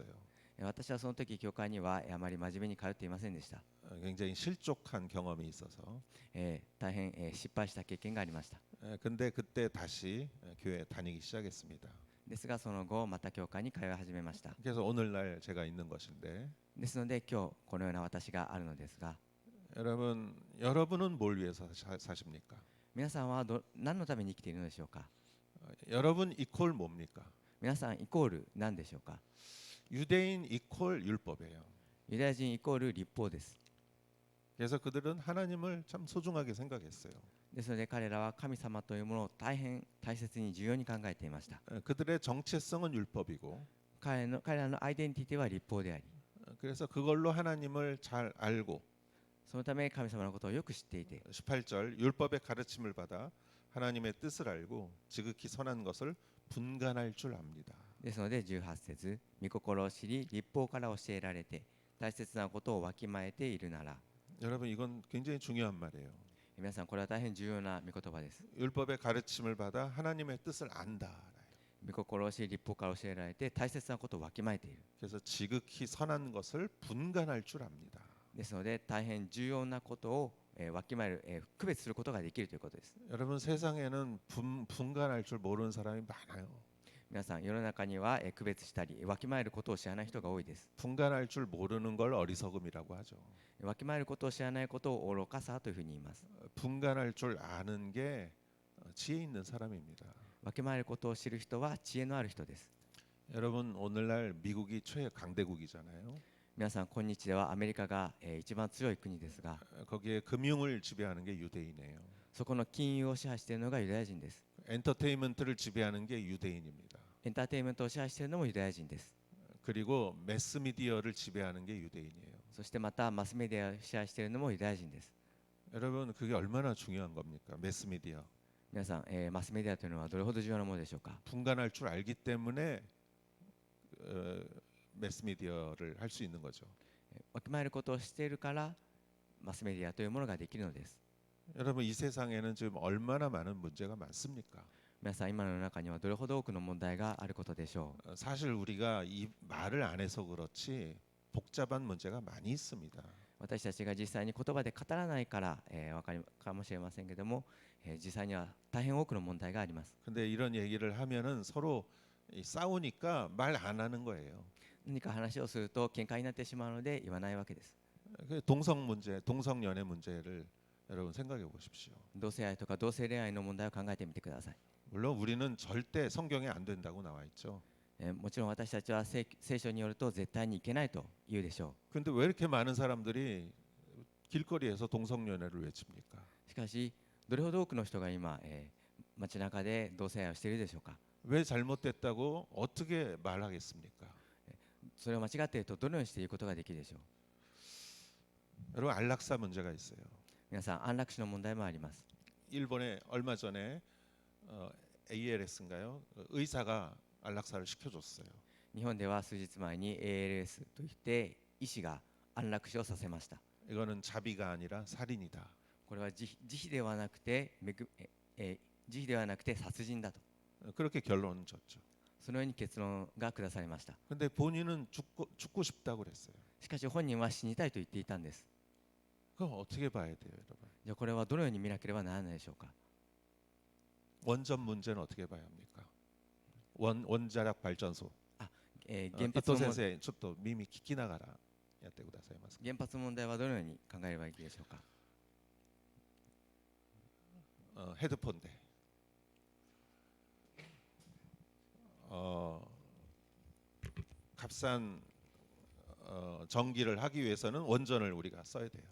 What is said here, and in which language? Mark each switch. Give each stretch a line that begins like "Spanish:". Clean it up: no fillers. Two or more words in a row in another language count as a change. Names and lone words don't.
Japanese: 私はその時教会にはあまり真面目に通っていませんでした。
Korean: 굉장히 실족한 경험이 있어서
Japanese: 大変、失敗した経験がありました。
Korean: 근데 그때 다시 교회 다니기 시작했습니다.
Japanese: ですがその後また教会に通い始めました。
Korean: 그래서 오늘날 제가 있는 것인데
Japanese: ですので今日このような私があるのですが、
Korean: 여러분은 뭘 위해서 사십니까?
Japanese: 皆さんは何のために生きているのでしょうか。
Korean: 여러분 이퀄 뭡니까?
Japanese: 皆さんイコール何でしょうか。
Korean: 유대인 이퀄 율법이에요.
Japanese: ユダヤ人イコール立法です。
Korean: 그래서 그들은 하나님을 참 소중하게 생각했어요.
Japanese: ですので彼らは神様というものを大変大切に重要に考えていました。
Korean: 그들의 정체성은 율법이고
Japanese: 彼らのアイデンティティは立法であり、
Korean: 그래서 그걸로 하나님을 잘 알고
Japanese: そのため神様のことをよく知っていて、
Korean: 18절 율법의 가르침을 받아 하나님의 뜻을 알고 지극히 선한 것을 분간할 줄 압니다.
Japanese: ですので18節、御心を知り立法から教えられて大切なことをわきまえているなら。
Korean: 여러분 이건 굉장히 중요한 말이에요.
Japanese: 皆さんこれは大変重要な御言葉です。
Korean: 율법의 가르침을 받아 하나님의 뜻을 안다.
Japanese: 御心を知り立法から教えられて大切なことをわきまえている。
Korean: 그래서 지극히 선한 것을 분간할 줄 압니다.
Japanese: ですので大変重要なことを、わきまえる、区別することができるということです。
Korean: 여러분 세상에는 분간할 줄 모르는 사람이 많아요.
Japanese: 皆さん世の中には、区別したりわきまえることを知らない人が多いです。
Korean: 분간할 줄 모르는 걸 어리석음이라고 하죠.
Japanese: わきまえることを知らないことを愚かさというふうに言います。
Korean: 분간할 줄 아는 게 지혜 있는 사람입니다.
Japanese: わきまえることを知る人は知恵のある人です。
Korean: 여러분 오늘날 미국이 최강대국이잖아요.
Japanese: 皆さん今日ではアメリカが、一番強い国ですが、
Korean: 거기에 금융을 지배하는 게 유대인이에요.
Japanese: そこの金融を支配しているのがユダヤ人です。
Korean: 엔터테인먼트를 지배하는 게 유대인입니다.
Japanese: エンターテインメントを支配しているのもユダヤ人です。
Korean: 그리고 매스미디어를 지배하는 게 유대인이에요.
Japanese: そしてまたマスメディアを支配しているのもユダヤ人です。
Korean: 여러분 그게 얼마나 중요한 겁니까? 매스미디어.
Japanese: 皆さん、マスメディアというのはどれほど重要なものでしょうか。
Korean: 분간할 줄 알기 때문에 매스미디어를 할 수 있는 거죠.
Japanese: わきまえることをしているからマスメディアというものができるのです。
Korean: 여러분 이 세상에는 지금 얼마나 많은 문제가 많습니까?
Japanese: 皆さん今の世の中にはどれほど多くの問題があることでしょう。
Korean: 사실 우리가 이 말을 안 해서 그렇지 복잡한 문제가 많이 있습니다.
Japanese: 私たちが実際に言葉で語らないからわかるかもしれませんけども、実際には大変多くの問題があります。
Korean: 근데 이런 얘기를 하면은 서로 싸우니까 말 안 하는 거예요.
Japanese: 何か話をすると喧嘩になってしまうので言わないわけです。
Korean: 그 동성 문제, 동성 연애 문제를 여러분 생각해 보십시오.
Japanese: 同性愛とか同性恋愛の問題を考えてみてください。
Korean: 물론 우리는 절대 성경에 안 된다고 나와 있죠.
Japanese: もちろん私たちは聖書によると絶対にいけないと言うでしょ
Korean: 근데 왜 이렇게 많은 사람들이 길거리에서 동성 연애를 외칩니까?
Japanese: う。しかしどれほど多くの人が今、街中で同性愛をしているでしょうか。
Korean: 왜 잘못됐다고 어떻게 말하겠습니까?
Japanese: それを間違っているとどのようにしていくことができるでしょう。
Korean: 여러분 안락사 문제가 있어요.
Japanese: 皆さん安楽死の問題もあります。
Korean: 일본에 얼마 전에 ALS인가요? 의사가 안락사를 시켜줬어요.
Japanese: 日本では数日前に ALS といって医師が安楽死をさせました。
Korean: 이거는 자비가 아니라 살인이다.
Japanese: これは慈悲ではなくて慈悲ではなくて殺人だと、
Korean: 그렇게 결론 졌죠.
Japanese: そのように結論が下されました。
Korean: 근데 본인은 죽고 싶다고 그랬어요.
Japanese: しかし本人は死にたいと言っていたんです。
Korean: 그거 어떻게 봐야 돼요, 여러분?
Japanese: じゃあこれはどのように見なければならないでしょうか。
Korean: 원전 문제는 어떻게 봐야 합니까? 원자력 발전소.
Japanese: 原発 이토 の問先生, ちょっと耳聞きながらやってくださいますか? 原発問題はどのように考えればいいでしょうか。
Korean: 헤드폰 대. 값싼 전기를 하기 위해서는 원전을 우리가 써야 돼요.